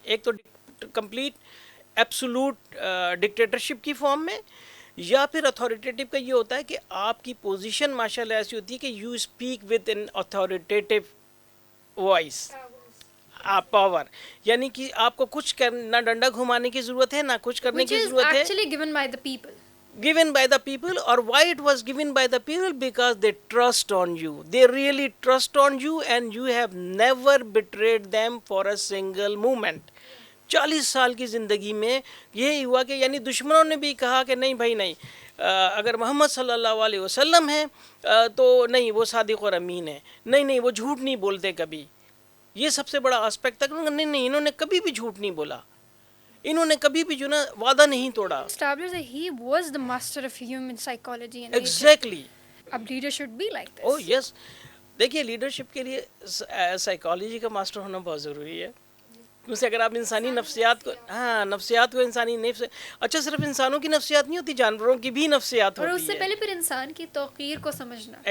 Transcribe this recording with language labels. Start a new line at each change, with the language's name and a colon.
Urdu: ایک تو complete absolute dictatorship کی فارم میں، یا پھر اتھارٹیٹیو کا یہ ہوتا ہے کہ آپ کی پوزیشن ماشاءاللہ ایسی ہوتی ہے کہ
English: you speak with an authoritative voice,
Urdu: power, یعنی کہ آپ کو کچھ نہ ڈنڈا گھمانے کی ضرورت ہے نہ کچھ کرنے کی ضرورت ہے.
English: Actually given by the people. Given by the people. Or why it was given by the people? Because they trust on you. They really trust on you and you have never betrayed them for a single moment.
Urdu: 40 سال کی زندگی میں یہی ہوا کہ یعنی دشمنوں نے بھی کہا کہ نہیں بھائی نہیں، اگر محمد صلی اللہ علیہ وسلم ہیں تو نہیں وہ صادق اور امین ہیں، نہیں وہ جھوٹ نہیں بولتے کبھی. یہ سب سے بڑا آسپیکٹ تھا کہ نہیں انہوں نے کبھی بھی جھوٹ نہیں بولا، انہوں نے کبھی بھی جو نا وعدہ نہیں توڑا.
English: Established that he was the master of human psychology and Exactly.
Urdu: اب
English: Leader should be like uh this. Yes.
Urdu: دیکھیے لیڈرشپ کے لیے سائیکالوجی کا ماسٹر ہونا بہت ضروری ہے. کیونکہ اگر آپ انسانی نفسیات کو نفسیات کو انسانی نفس اچھا صرف انسانوں کی نفسیات نہیں ہوتی, جانوروں کی بھی نفسیات اور ہوتی ہے. اس سے پہلے پھر انسان کی توقیر کو سمجھنا, اس کی